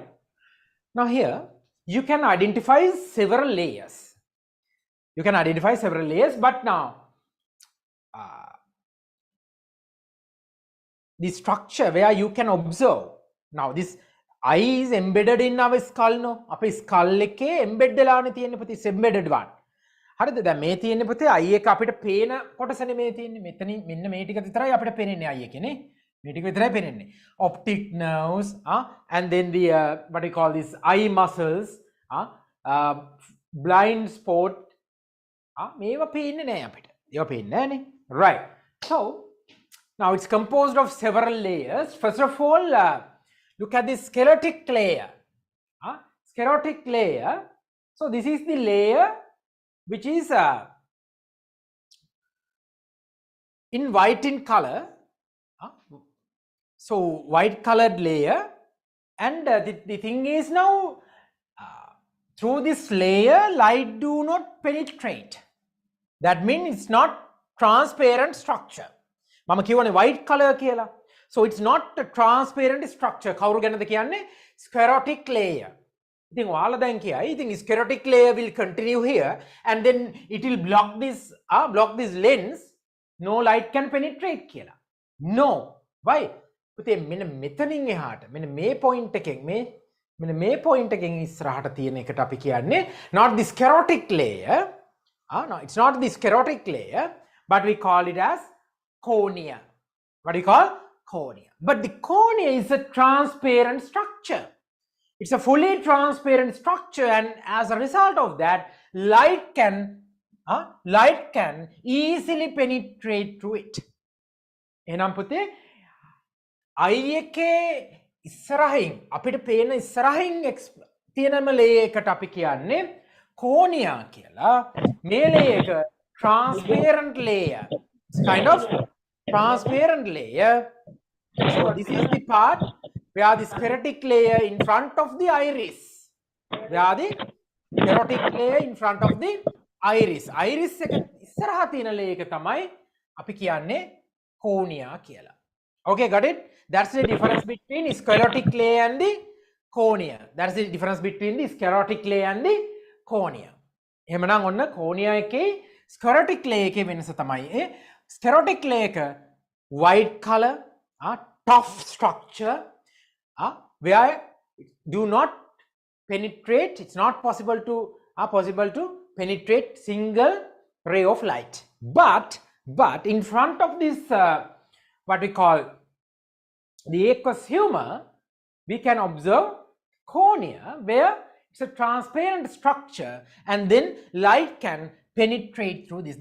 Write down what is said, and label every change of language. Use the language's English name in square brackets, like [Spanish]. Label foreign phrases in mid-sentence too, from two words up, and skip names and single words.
[English] Now here you can identify several layers. You can identify several layers, but now the structure where you can observe. Now this eye is embedded in our skull, no? [Sinhala] Ape skull එකේ embed වෙලානේ තියෙන්නේ පුතේ, [English] embedded one. [Sinhala] හරිද? දැන් මේ තියෙන්නේ පුතේ eye එක අපිට පේන කොටසනේ මේ තියෙන්නේ. මෙතනින් මෙන්න මේ ටික විතරයි අපිට පේන්නේ eye එකේ නේ. මේ ටික විතරයි පේන්නේ. [English] Optic nerves, and then the what we call this eye muscles, blind spot, [Sinhala] මේවා පේන්නේ නැහැ අපිට. ඒවා පේන්නේ නැහනේ. [English] Right. So now it's composed of several layers. First of all, look at this sclerotic layer. Sclerotic layer. So this is the layer which is in white in color. So white colored layer, and the thing is now through this layer light do not penetrate. That means it's not transparent structure. [Sinhala] මම කියවනේ [English] white color [Sinhala] කියලා. [English] So it's not a transparent structure. [Sinhala] කවුරු ගැනද කියන්නේ? [English] Sclerotic layer. [Sinhala] ඉතින් ඔයාලා දැන් කියයි ඉතින් [English] sclerotic layer will continue here and then it will block this lens. No light can penetrate කියලා. No. Why? [Sinhala] පුතේ මෙන්න මෙතනින් එහාට මෙන්න මේ point එකෙන් මෙන්න මේ point එකෙන් ඉස්සරහට තියෙන එකට අපි කියන්නේ [English] not the sclerotic layer. No, it's not the sclerotic layer, but we call it as cornea. What do you call? Cornea. But the cornea is a transparent structure. It's a fully transparent structure, and as a result of that, light can easily penetrate through it. [Sinhala] එහෙනම් පුතේ eye එකේ ඉස්සරහින් අපිට පේන ඉස්සරහින් තියෙනම layer එකට අපි කියන්නේ cornea කියලා. මේ layer එක [English] transparent layer. It's kind of transparent layer. So this is the part where the sclerotic layer in front of the iris. Where the sclerotic layer in front of the iris. [Sinhala] Iris එක ඉස්සරහා තියෙන layer එක තමයි අපි කියන්නේ cornea කියලා. [English] Okay, got it? That's the difference between sclerotic layer and the cornea. That's the difference between the sclerotic layer and the cornea. [Sinhala] එහෙමනම් ඔන්න [English] cornea එකේ sclerotic layer [Sinhala] එකේ වෙනස තමයි [English] sclerotic layer එක white color, tough structure, where do not penetrate. It's not possible to penetrate single ray of light. But in front of this what we call the aqueous humor, we can observe cornea where it's a transparent structure and then light can penetrate through this.